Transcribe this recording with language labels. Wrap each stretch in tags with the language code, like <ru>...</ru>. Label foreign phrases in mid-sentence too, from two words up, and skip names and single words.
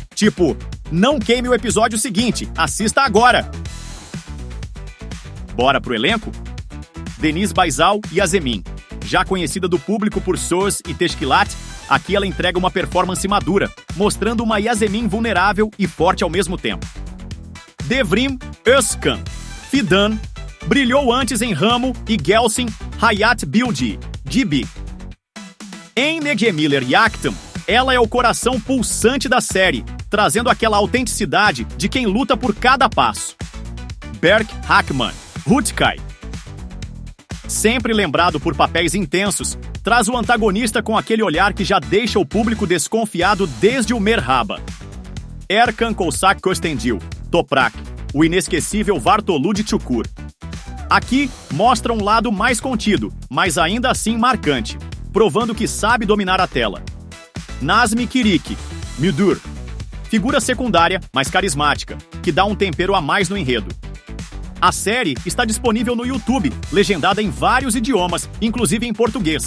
<pt>Tipo, não queime o episódio seguinte, assista agora! Bora pro elenco? Deniz Baysal e Yasemin. Já conhecida do público por Söz e Teşkilat, aqui ela entrega uma performance madura, mostrando uma Yasemin vulnerável e forte ao mesmo tempo. Devrim Özkan. Fidan brilhou antes em Ramo e Gelsin Hayat Bilgi, Gibi. Em Ne Gemiller Jakten, ela é o coração pulsante da série, trazendo aquela autenticidade de quem luta por cada passo. Berk Hackman, Rutkay. Sempre lembrado por papéis intensos, traz o antagonista com aquele olhar que já deixa o público desconfiado desde o Merhaba. Erkan Kosak Köstendil, Toprak, o inesquecível Vartolu de Çukur. Aqui mostra um lado mais contido, mas ainda assim marcante, provando que sabe dominar a tela. Nazmi Kirik, Müdür. Figura secundária, mas carismática, que dá um tempero a mais no enredo. A série está disponível no YouTube, legendada em vários idiomas, inclusive em português.</pt>